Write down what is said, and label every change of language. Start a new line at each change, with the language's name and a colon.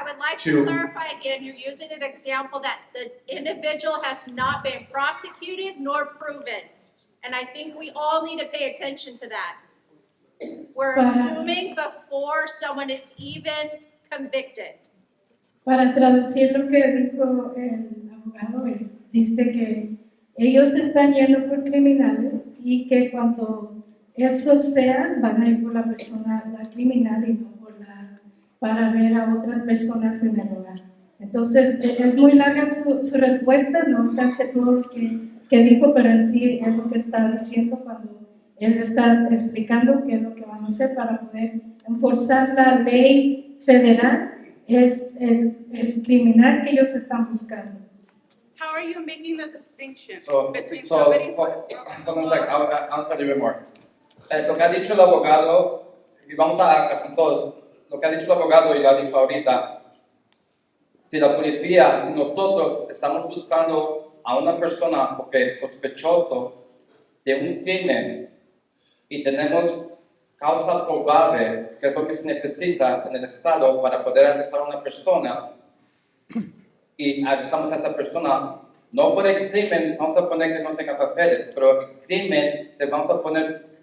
English: I would like to clarify again, you're using an example that the individual has not been prosecuted nor proven. And I think we all need to pay attention to that. We're assuming before someone is even convicted.
Spanish: Para traducir lo que dijo el abogado, dice que ellos están yendo por criminales y que cuando esos sean, van a ir por la persona, la criminal y no para ver a otras personas en el hogar. Entonces, es muy larga su respuesta, no alcancé todo lo que dijo, pero en sí es lo que está diciendo cuando él está explicando qué es lo que van a hacer para poder enforzar la ley federal, es el criminal que ellos están buscando.
English: How are you making the distinction between So somebody hold on a second, I'll answer a little bit more.
Spanish: Lo que ha dicho el abogado, y vamos a todos, lo que ha dicho el abogado y lo ha dicho ahorita, si la policía, si nosotros estamos buscando a una persona porque es sospechoso de un crimen y tenemos causa probable, que es lo que se necesita en el estado para poder arrestar a una persona, y arrestamos a esa persona, no por el crimen, vamos a poner que no tenga papeles, pero el crimen le vamos a poner